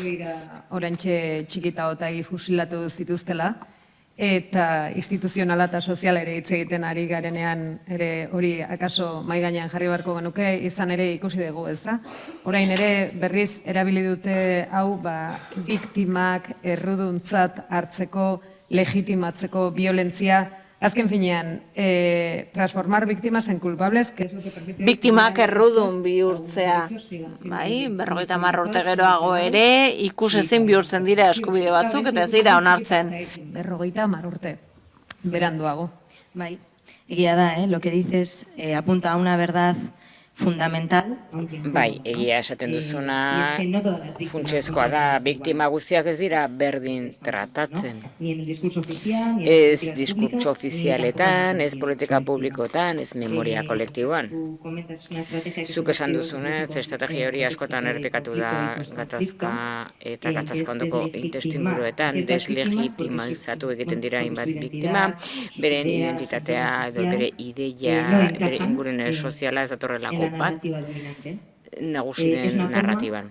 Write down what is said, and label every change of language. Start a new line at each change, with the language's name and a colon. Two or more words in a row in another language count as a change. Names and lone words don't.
Basque: Orantxe txikita otagi fusilatu zituztela, eta instituzionala eta soziala ere hitz egiten ari garenean ere hori akaso mai gainean jarri beharko genuke, izan ere ikusi dugu, ez da? Orain ere berriz erabili dute hau, biktimak erruduntzat hartzeko, legitimatzeko violentzia, azken finean,
Spanish: transformar biktimas en culpables, que es lo que permite...
Basque: Biktimak errudun bihurtzea, bai, 50 urte geroago ere, ikusezin bihurtzen dira eskubide batzuk, eta ez dira onartzen. 50 urte, beranduago. Bai, egia da,
Spanish: lo que dices apunta a una verdad fundamental.
Basque: Bai, egia esaten duzuna funtsezkoa da, biktima guztiak ez dira berdin tratatzen. Ez diskurtso ofizialetan, ez politika publikotan, ez memoria kolektiboan. Zuk esan duzunez, estrategia hori askotan errepikatu da gatazka eta gatazka ondoko testuinguruetan deslegitimizatu egiten dira hainbat biktima, beren identitatea edo bere ideia, bere ingurune soziala ez datorrelako bat nagusi den narratiban.